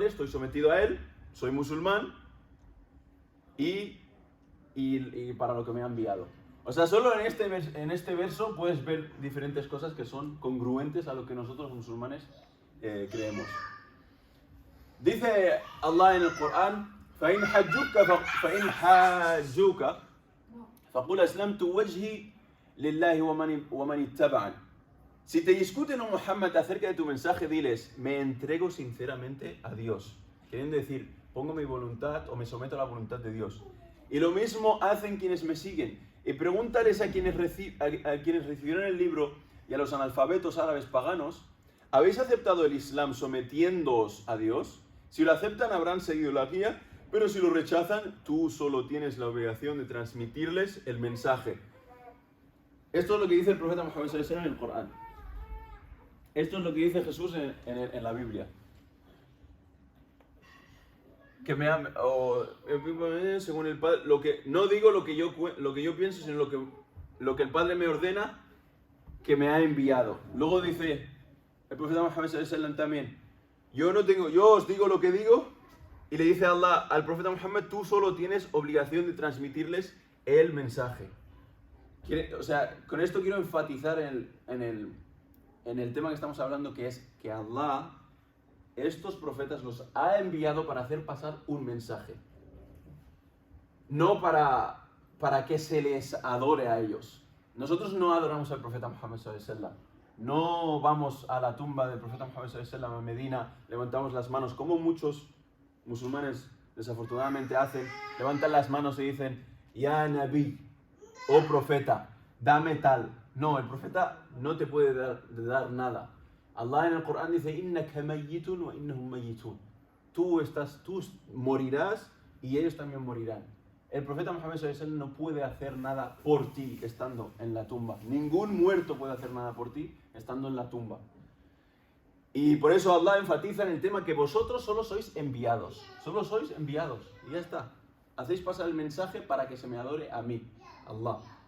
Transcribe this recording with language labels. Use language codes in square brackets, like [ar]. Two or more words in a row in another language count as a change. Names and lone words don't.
[es] Estoy sometido a Él, soy musulmán y para lo que me ha enviado. O sea, solo en este verso puedes ver diferentes cosas que son congruentes a lo que nosotros musulmanes creemos. Dice Allah en el Corán: [ar] فَإِنْ حَاجُّوكَ فَقُلْ أَسْلَمْتُ وَجْهِي لِلَّهِ وَمَنِ اتَّبَعَنِ. [es] Si te discuten, oh Muhammad, acerca de tu mensaje, diles: me entrego sinceramente a Dios. Queriendo decir, pongo mi voluntad o me someto a la voluntad de Dios. Y lo mismo hacen quienes me siguen. Y pregúntales a quienes recibieron el libro y a los analfabetos árabes paganos: ¿habéis aceptado el Islam sometiéndoos a Dios? Si lo aceptan, habrán seguido la guía, pero si lo rechazan, tú solo tienes la obligación de transmitirles el mensaje. Esto es lo que dice el profeta Muhammad [ar] صلى الله عليه وسلم [es] en el Corán. Esto es lo que dice Jesús en la Biblia. Que según el Padre, no digo lo que yo pienso, sino lo que el Padre me ordena, que me ha enviado. Luego dice el profeta Muhammad [ar] صلى الله عليه وسلم [es] también: yo os digo lo que digo. Y le dice Allah al profeta Muhammad: tú solo tienes obligación de transmitirles el mensaje. O sea, con esto quiero enfatizar en el tema que estamos hablando, que es que Allah, estos profetas los ha enviado para hacer pasar un mensaje. No para que se les adore a ellos. Nosotros no adoramos al profeta Muhammad [ar] صلى الله عليه وسلم. [es] No vamos a la tumba del profeta Muhammad [ar] صلى الله عليه وسلم [es] a Medina, levantamos las manos, como muchos musulmanes desafortunadamente hacen. Levantan las manos y dicen: [ar] يا نبي, [es] oh profeta, dame tal. No, el profeta no te puede dar nada. Allah en el Corán dice: [ar] إنك ميت وإنهم ميتون. [es] Tú morirás y ellos también morirán. El profeta Muhammad [ar] صلى الله عليه وسلم [es] no puede hacer nada por ti estando en la tumba. Ningún muerto puede hacer nada por ti estando en la tumba. Y por eso Allah enfatiza en el tema que vosotros solo sois enviados. Solo sois enviados. Y ya está. Hacéis pasar el mensaje para que se me adore a mí, Allah.